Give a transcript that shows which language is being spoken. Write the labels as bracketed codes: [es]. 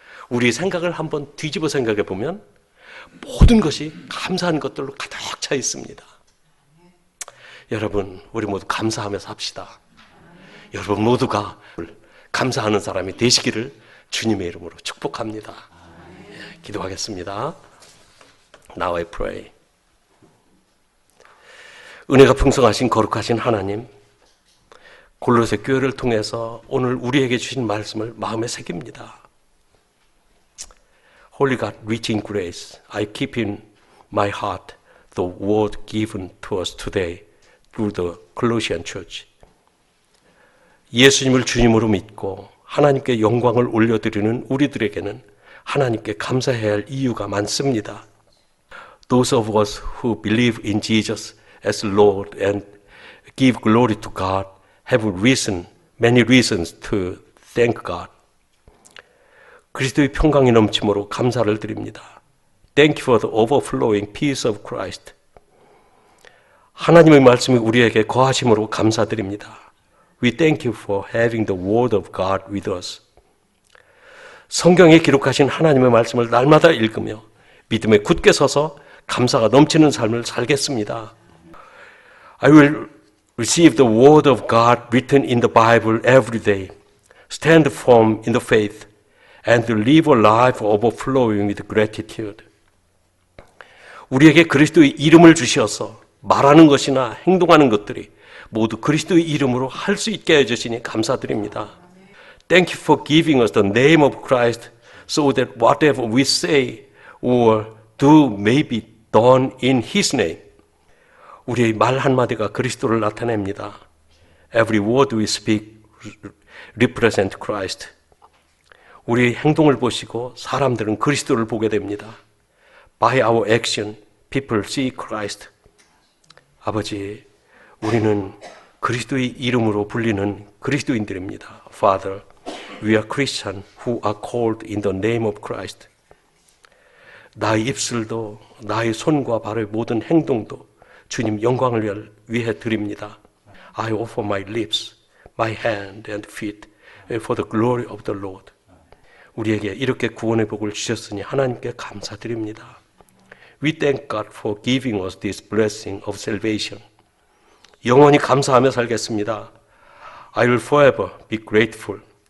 [ko] 우리 생각을 한번 뒤집어 생각해 보면 모든 것이 감사한 것들로 가득 차 있습니다. 여러분, 우리 모두 감사하며 삽시다. 여러분 모두가 감사하는 사람이 되시기를 주님의 이름으로 축복합니다. 기도하겠습니다. [en] Now I pray. [ko] 은혜가 풍성하신 거룩하신 하나님, 골로새 교회를 통해서 오늘 우리에게 주신 말씀을 마음에 새깁니다. [en] Holy God, rich in grace, I keep in my heart the word given to us today through the Colossian Church. [ko] 예수님을 주님으로 믿고 하나님께 영광을 올려드리는 우리들에게는 하나님께 감사해야 할 이유가 많습니다. [en] Those of us who believe in Jesus as Lord and give glory to God have many reasons to thank God. [ko] 그리스도의 평강이 넘침으로 감사를 드립니다. [en] Thank you for the overflowing peace of Christ. [ko] 하나님의 말씀이 우리에게 거하심으로 감사드립니다. [en] We thank you for having the word of God with us. [ko] 성경에 기록하신 하나님의 말씀을 날마다 읽으며 믿음에 굳게 서서 감사가 넘치는 삶을 살겠습니다. [en] I will receive the word of God written in the Bible every day, stand firm in the faith, and live a life overflowing with gratitude. [ko] 우리에게 그리스도의 이름을 주셔서 말하는 것이나 행동하는 것들이 모두 그리스도의 이름으로 할 수 있게 해주시니 감사드립니다. [en] Thank you for giving us the name of Christ so that whatever we say or do may be done in His name. [ko] 우리의 말 한마디가 그리스도를 나타냅니다. [en] Every word we speak represent Christ. [ko] 우리의 행동을 보시고 사람들은 그리스도를 보게 됩니다. [en] By our action, people see Christ. [ko] 아버지, 우리는 그리스도의 이름으로 불리는 그리스도인들입니다. [en] Father, we are Christians who are called in the name of Christ. [ko] 나의 입술도 나의 손과 발의 모든 행동도 주님 영광을 위해 드립니다. [en] I offer my lips, my hand and feet for the glory of the Lord. [ko] 우리에게 이렇게 구원의 복을 주셨으니 하나님께 감사드립니다. [en] We thank God for giving us this blessing of salvation. [ko] 영원히 감사하며 살겠습니다. [en] I will forever be grateful.